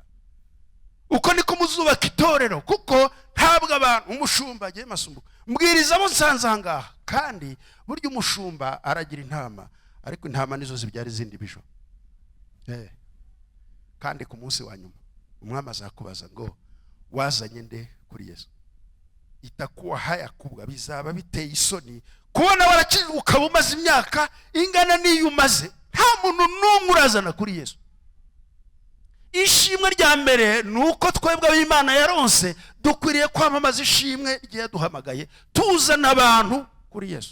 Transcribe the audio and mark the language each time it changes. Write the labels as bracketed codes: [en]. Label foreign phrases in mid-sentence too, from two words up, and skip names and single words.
[rw] Uko niko muzubaka itorero, kuko ntabwo abantu umushumba agiye masumbuko mbwiriza abo nsanze ahangaha, kandi burya umushumba aragira intama, ariko intama nizo zibyara izindi bijo. Kandi ku munsi wa nyuma umwami azakubaza ngo wazanye nde kuri Yesu. [sw] Itakuwa haya kubwa, [rw] bizaba biteye isoni kubona warakijwe ukaba umaze imyaka ingana n'iyo umaze, nta muntu n'umwe urazana kuri Yesu. Ishimwe rya mbere nuko twebwe ab'Imana yaronse dukwiriye kwamamaza ishimwe igihe yaduhamagaye, tuzana abantu kuri Yesu.